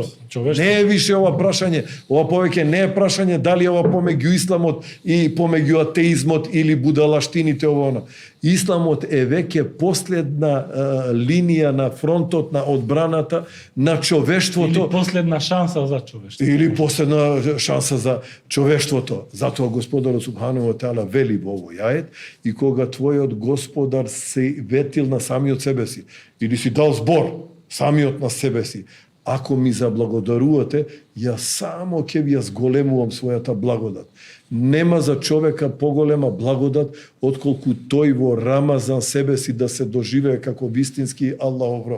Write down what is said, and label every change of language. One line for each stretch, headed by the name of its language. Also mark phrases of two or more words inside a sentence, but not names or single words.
Macedonian: Не е више ова прашање, ова повеќе не е прашање дали ова помеѓу исламот и помеѓу атеизмот или будалаштините ова. Исламот е веќе последна линија на фронтот на одбраната на човештвото. Или последна шанса за човештвото. Или последна шанса за човештвото. Затоа Господарот
Arabic: سبحانه وتعالى
Macedonian: вели во овој ајет, и кога твојот Господар се ветил на самиот себе си, или си дал збор самиот на себе си, ако ми заблагодарувате, јас само ќе ви ја зголемувам својата благодат. Нема за човека поголема благодат отколку тој во Рамазан себе си да се доживее како вистински Аллахов роб.